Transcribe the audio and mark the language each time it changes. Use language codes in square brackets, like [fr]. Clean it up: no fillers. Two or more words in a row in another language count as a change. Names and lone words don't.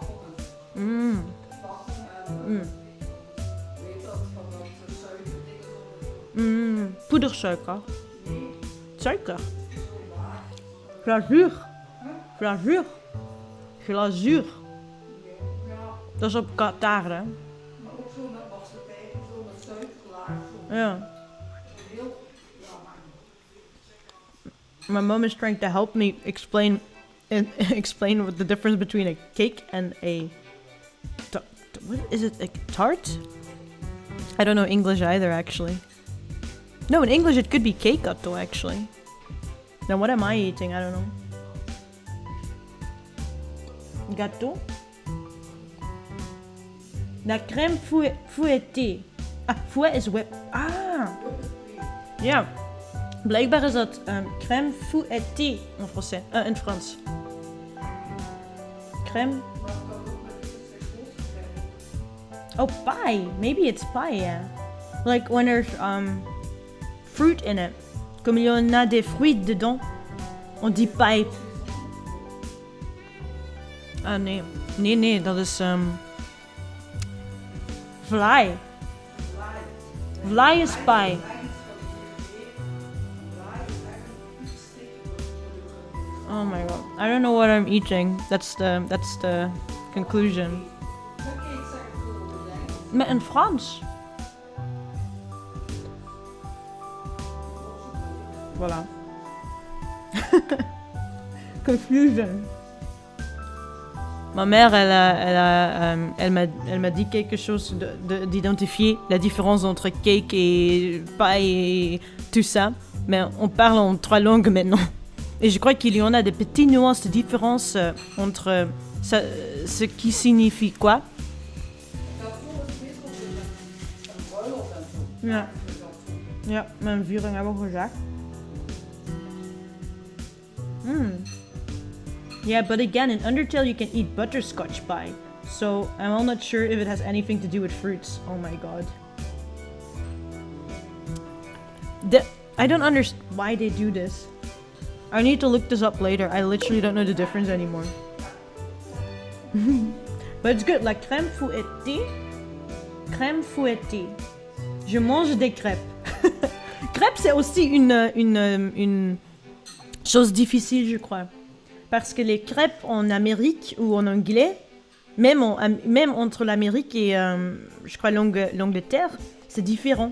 [nl] Poedersuiker. Suiker. Glazuur. Dat is op Qatar, hè? Maar ook zo met massapijn, zo met suikerlaag. Ja. Heel [en] My mom is trying to help me explain what the difference between a cake and a... What is it? A tart? I don't know English either, actually. No, in English it could be cake gâteau, actually. Then what am I eating? I don't know. [fr] Gâteau? La crème fouettée. [en] Ah, fouet is whip. Ah! Ja. [nl] Blijkbaar is dat [fr] crème fouettée [nl] in français. In Frans. Crème. [en] Oh, pie. Maybe it's pie, yeah. Like when there's fruit in it. [fr] Comme il y en a des fruits dedans, on dit pie. [nl] Ah, nee. Nee, dat is vlaai. [en] Vlaai is pie. Oh my god. I don't know what I'm eating. That's the conclusion. [nl] Maar in Frans. [fr] Voilà. Confusion. Ma mère, elle m'a dit quelque chose d'identifier la différence entre cake et pie et tout ça. Mais on parle en 3 langues maintenant. Et je crois qu'il y en a des petites nuances de différence entre ce qui signifie quoi. [nl] Ja, mijn viering hebben we gezegd. [en] Yeah, but again, in Undertale you can eat butterscotch pie. So I'm all not sure if it has anything to do with fruits. Oh my god. I don't understand why they do this. I need to look this up later. I literally don't know the difference anymore. But it's good, like [fr] crème fouettée. Crème fouettée. Je mange des crêpes. Crêpes, c'est aussi une chose difficile, je crois. Parce que les crêpes en Amérique ou en anglais, même entre l'Amérique et, je crois, l'Angleterre, c'est différent.